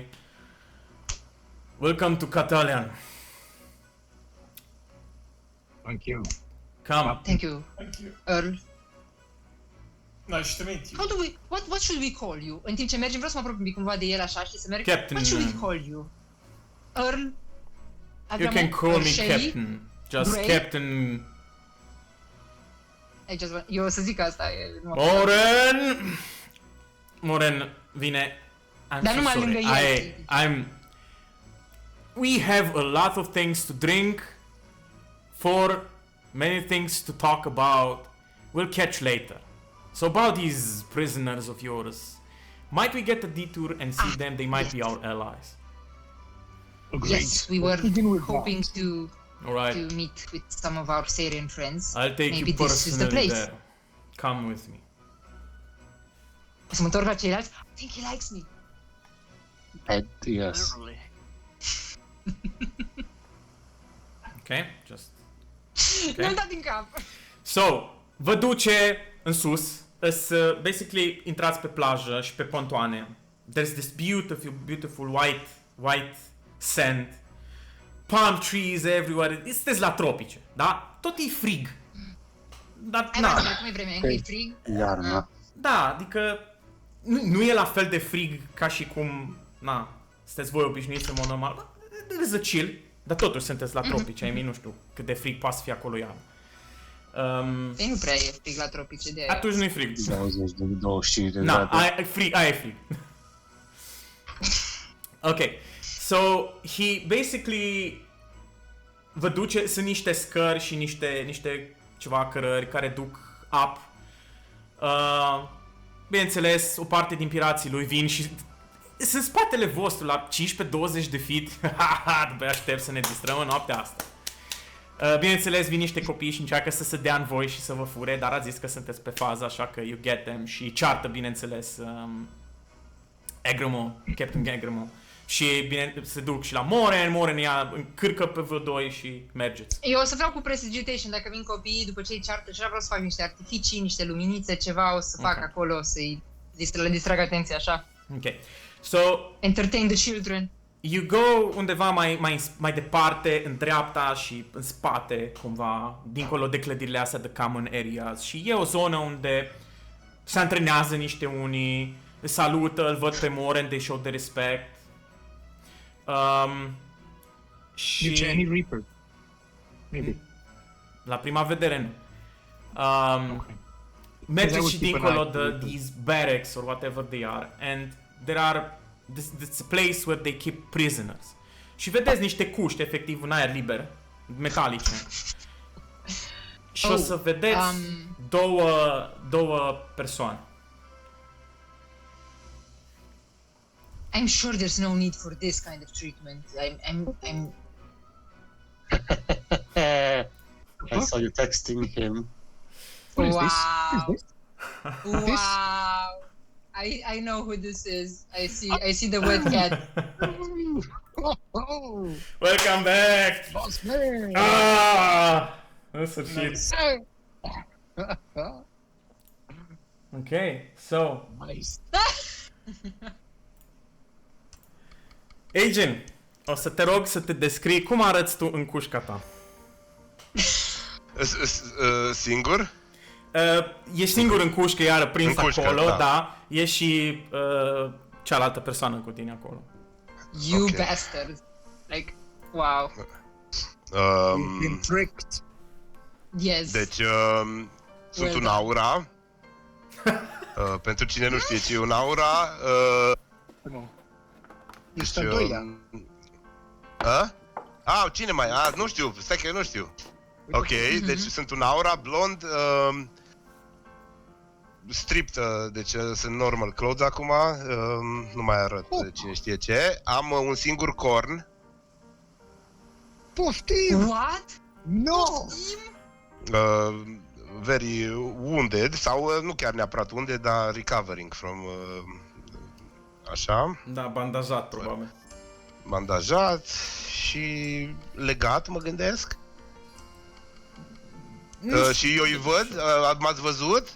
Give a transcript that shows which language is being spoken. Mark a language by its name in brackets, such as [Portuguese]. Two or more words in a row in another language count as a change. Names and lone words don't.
[English] Welcome to Catalian. Thank you. Come. Thank you, Thank you. Earl. Nice to meet you. How do we... What should we call you? [Romanian] În timp ce mergem, vreau să mă apropii un pic cumva de el așa și să merg... [English] Captain, What should we call you? Earl? You can call me Shelly? Captain. Just Gray? Captain I just want... [Romanian] Eu o să zic asta. Moren vine. I'm Dar [English] so [Romanian] numai [English] sorry. [Romanian] lângă el. [English] We have a lot of things to drink. For many things to talk about. We'll catch later. So about these prisoners of yours, might we get a detour and see them? They might be our allies. Agreed. Yes, we were Let's begin with hoping that. to All right. meet with some of our Syrian friends. I'll take Maybe you this is the personally place. there. Come with me. [Romanian] O să mă întorc la ceilalți. [English] I think he likes me. Yes. Literally. Okay, just. [Romanian] Mi-am dat din cap. So, vă duce în sus. Basically, intrați pe plajă și pe pontoane. [English] There's this beautiful white sand. Palm trees everywhere. [Romanian] Sunteți la tropice, da? Tot e frig. Dar, Hai, na, mai cum e vremea, încă e frig. Iarna. da, adică nu e la fel de frig ca și cum, na, sunteți voi obișnuiți în mod normal. [English] There's a chill, [Romanian] dar totuși sunteți la tropice. [English] I mean, [Romanian] nu știu cât de frig poate să fie acolo iarna. Ei, nu prea e frig la tropice de aia. Atunci nu-i frig. 20 de 25 de Na, grade. aia e frig. Ok, [English] so he basically [Romanian] vă duce, sunt niște scări și niște ceva cărări care duc up. Bineînțeles, o parte din pirații lui vin și sunt în spatele vostru la 15-20 de feet. După aia aștept să ne distrăm în noaptea asta. Bineînțeles, vin niște copii și încearcă să se dea în voi și să vă fure, dar ați zis că sunteți pe fază, așa că [English] you get them [Romanian] și ceartă, bineînțeles, Egremont, Captain Egremont. Și bine, se duc și la Moren ia încârcă pe vă doi și mergeți. Eu o să vreau cu prestidigitation, dacă vin copiii după ce îi ceartă și vreau să fac niște artificii, niște luminițe, ceva o să fac Ok. acolo, să-i le distrag atenția așa. [English] Ok. So, Entertain the children. you go [Romanian] undeva mai departe, în dreapta și în spate, cumva, dincolo de clădirile astea de [English] common areas. [Romanian] Și e o zonă unde se antrenează niște unii, îl salută, îl văd pe Moren, [English] they show the respect. [Romanian] Și [English] Did any Reaper? Maybe. [Romanian] la prima vedere nu. [English] Okay. [Romanian] Mergeți [English] would [Romanian] și [English] keep an [Romanian] dincolo [English] eye [Romanian] de [English] on it. these barracks or whatever they are, and there are this place where they keep prisoners. [Romanian] Și vedeți niște cuști efectiv în aer liber, metalice. Și o să vedeți două persoane. [English] I'm sure there's no need for this kind of treatment. I'm I saw you texting him. What is this? Wow. What is this? Wow. I know who this is. I see the wet cat. Oh, Welcome back! boss man! [Romanian] Ah! În sfârșit. [English] Nice. Ok, so... Nice. Agent, [Romanian] o să te rog să te descrii cum arăți tu în cușca ta. Singur? Ești singur în cușcă, iară prins În cușcă, acolo, da. da. E și cealaltă persoană cu tine acolo. [English] You Okay. bastard. Like, wow. You've been tricked. Yes. [Romanian] Deci, sunt [English] Well [Romanian] un [English] done. [Romanian] aura. Pentru cine nu știe ce e un aura, [English] Come on. [Romanian] Ești deci, al doilea. cine mai? Nu știu, stai că eu nu știu. Ok, deci sunt un aura blond, stripped, deci sunt [English] normal clothes [Romanian] acum, nu mai arăt cine știe ce. Am un singur corn Poftim! [English] What? No! Very wounded, [Romanian] sau nu chiar neapărat wounded, dar [English] recovering from... [Romanian] așa, Da, bandajat, probabil. bandajat și legat, mă gândesc. Și eu îi văd, m-ați văzut?